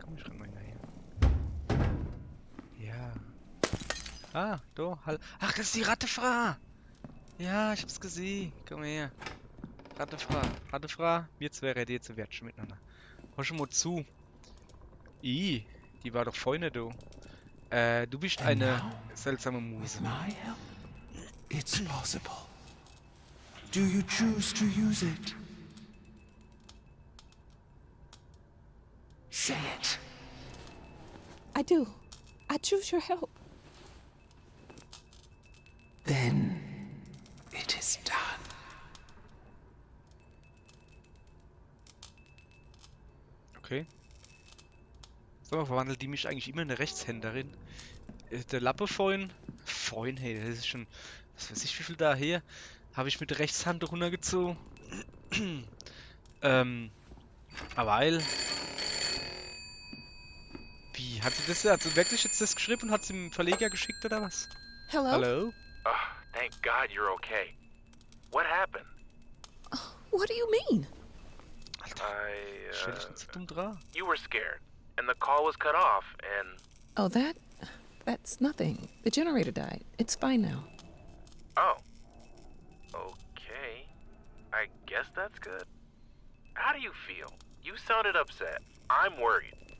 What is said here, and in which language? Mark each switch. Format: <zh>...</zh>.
<de>Komm, ich renn mal hinterher. Ja. Ah, da. Ach, das ist die Rattefrau. Ja, ich hab's gesehen. Komm her. Rattefrau. Rattefrau. Wir zwei reden jetzt werden schon miteinander. Hör schon mal zu. Die war doch vorhin da. Du bist eine seltsame Muse.</de> <en>With my help, it's possible. Do you choose to use it? Say it. I do. I choose your help. Then it is done. Okay.</en> <de>So, verwandelt die mich eigentlich immer in eine Rechtshänderin. Der Lappe vorhin, hey, das ist schon, was weiß ich, wie viel da her, habe ich mit der Rechtshand runtergezogen. Weil, wie, hat sie wirklich jetzt das geschrieben und hat sie dem Verleger geschickt oder was?</de> <en>Hello?</en> <de>Hallo?</de> <en>Thank God you're okay. What happened? What do you mean?</en> <de>Alter, stell dich nicht so dumm dran.</de> <en>You were scared, and the call was cut off, and... Oh, that's nothing. The generator died. It's fine now. Oh. Okay. I guess that's good. How do you feel? You sounded upset. I'm worried.</en>